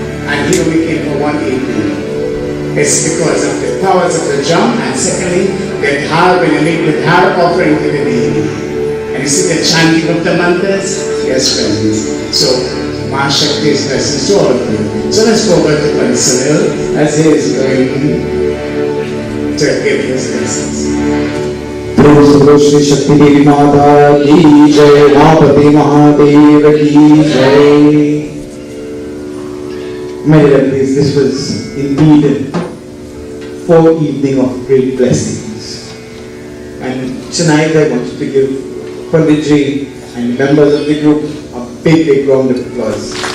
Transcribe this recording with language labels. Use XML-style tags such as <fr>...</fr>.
<en>And here we came for one evening. It's because of the powers of the drum, and secondly, the dhar, when you make the dhar offering to the deity. And you see the chanting of the mantras? Yes, friends. So, Maha Shakti's blessings to all of you. So let's go over to Pundit Sunil as he is going to give his blessings.</en> <hi>बोलो श्री शक्ति देवी माता की जय, मापति महादेव की जय.</hi> <en>My dear friends, this was indeed 4 evenings of great blessings. And tonight I want to give Pundit Ji and members of the group a big round of applause.</en>